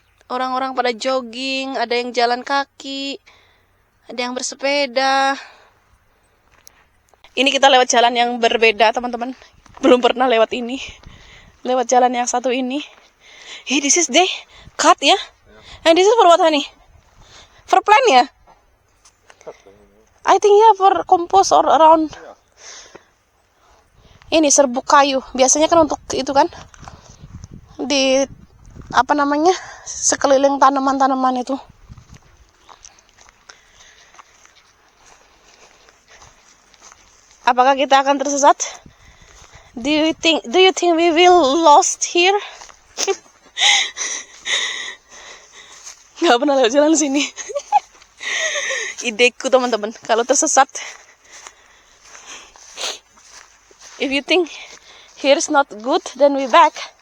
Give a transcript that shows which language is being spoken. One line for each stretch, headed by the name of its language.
Indonesian: Orang-orang pada jogging, ada yang jalan kaki, ada yang bersepeda. Ini kita lewat jalan yang berbeda, teman-teman. Belum pernah lewat ini. Lewat jalan yang satu ini.
English: Hey, this is the cut ya? And this is for what, honey? For plant ya? I think ya, for compost or around.
Indonesian: Ini serbuk kayu. Biasanya kan untuk itu kan. Di apa namanya? Sekeliling tanaman-tanaman itu. Apakah kita akan tersesat?
English: Do you think we will lost here?
Indonesian: Gak pernah lewat jalan sini. Ideku teman-teman, kalau tersesat,
English: if you think here is not good, then we back.